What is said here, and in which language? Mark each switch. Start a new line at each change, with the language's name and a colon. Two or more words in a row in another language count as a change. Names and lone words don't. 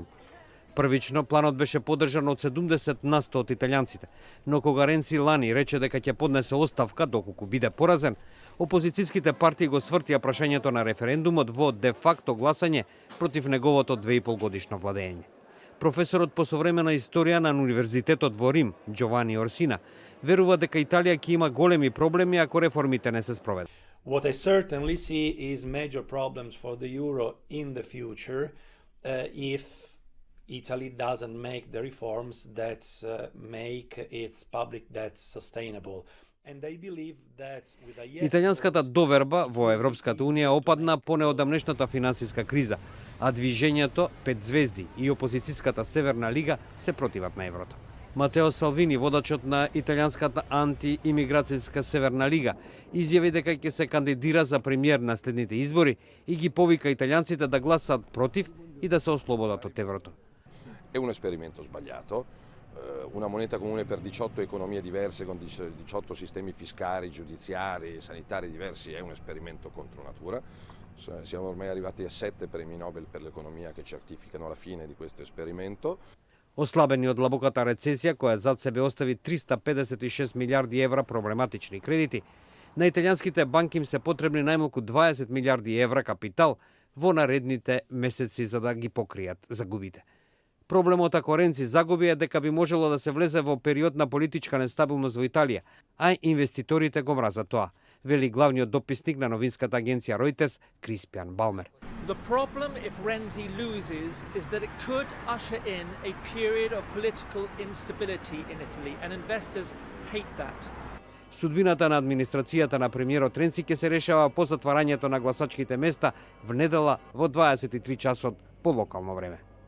Macedonian: Првично, планот беше поддржан од 70% од италијанците, но кога Ренци лани рече дека ќе поднесе оставка доколку биде поразен, опозицијските партии го свртија прашањето на референдумот во де-факто гласање против неговото 2,5 годишно владење. Професорот по современа историја на Универзитетот во Рим, Джовани Орсина, верува дека Италија ќе има големи проблеми ако реформите не се спроведат.
English: What I certainly see is major problems for the euro in the future if Italy doesn't make the reforms that make its public debt sustainable. And I believe that with a yes...
Macedonian: Италијанската доверба во Европската Унија опадна по неодамнешната финансиска криза, а движењето 5 звезди и опозицијската Северна лига се противат на еврото. Матео Салвини, водачот на италијанската антиимиграцијска Северна лига, изјави дека ќе се кандидира за премиер на следните избори и ги повика италијанците да гласаат против и да се ослободат од еврото.
Italian: È un esperimento sbagliato, una moneta comune per 18 economie diverse con 18 sistemi fiscali, giudiziari, sanitari diversi è un esperimento contro natura. Siamo ormai arrivati a 7 premi Nobel per l'economia che certificano la fine di questo esperimento.
Macedonian: Ослабени од длабоката рецесија која зад себе остави 356 милиарди евра проблематични кредити, на италијанските банки им се потребни најмалку 20 милиарди евра капитал во наредните месеци за да ги покријат загубите. Проблемот ако Ренци загуби е дека би можело да се влезе во период на политичка нестабилност во Италија, а инвеститорите го мразат тоа, вели главниот дописник на новинската агенција Reuters Криспиан Балмер.
English: The problem if Renzi loses is that it could usher in a period of political instability in Italy and investors hate that.
Macedonian: Судбината на администрацијата на премиерот Ренци ќе се решава по затварањето на гласачките места внедела во 23 часот по локално време.